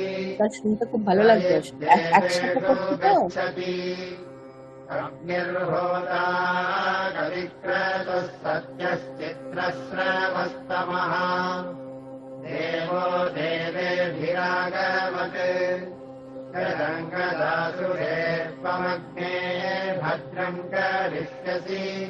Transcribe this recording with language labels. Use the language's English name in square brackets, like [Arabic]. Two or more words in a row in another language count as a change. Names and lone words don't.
[Bangla] তার শুনতে খুব ভালো লাগবে, একসাথে করতে তো। [Sanskrit] अग्निर्होता कविक्रतुः सत्यश्चित्रश्रवस्तमः देवो देवेभिरागमत् यदङ्गदासुरेर्पमग्ने भद्रम् करिष्यसि